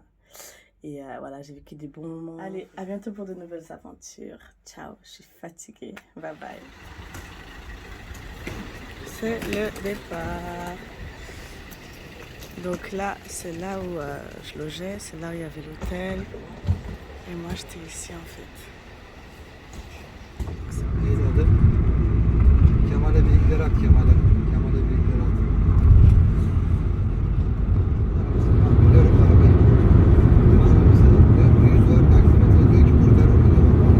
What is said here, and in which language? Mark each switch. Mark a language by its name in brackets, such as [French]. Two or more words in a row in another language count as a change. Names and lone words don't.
[French] Et voilà, j'ai vécu des bons moments. Allez, à bientôt pour de nouvelles aventures. Ciao, je suis fatiguée. [English] Bye bye. [French] C'est le départ. Donc là, c'est là où je logeais, c'est là où il y avait l'hôtel. Et moi, j'étais ici en fait. [Turkish] Neydi adı? Kemal'e bilgiler at Kemal'e. Kemal'e bilgiler at. Biliyorum arabayı. Bir yüz var taksimetre diyor ki kurtarır mı diyor bana.